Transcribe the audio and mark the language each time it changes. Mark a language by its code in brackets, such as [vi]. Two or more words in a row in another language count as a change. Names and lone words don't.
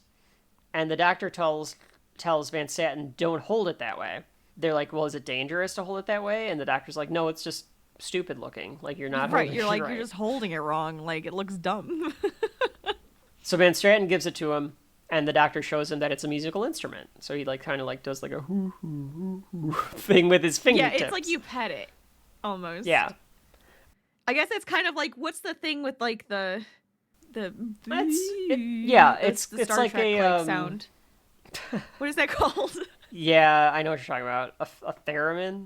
[en] And the doctor tells Van Staten, don't hold it that way. They're like, well, is it dangerous to hold it that way? And the doctor's like, no, it's just stupid looking. Like, you're not right. holding You're it like, right. you're just holding it wrong. Like, it looks dumb. So Van Staten gives it to him, and the doctor shows him that it's a musical instrument. So he like kind of like does like a hoo hoo hoo thing with his fingertips. Yeah, it's like you pet it, almost. Yeah. I guess it's kind of like, what's the thing with like the it's the Star like Trek, a sound. What is that called? Yeah, I know what you're talking about. A theremin.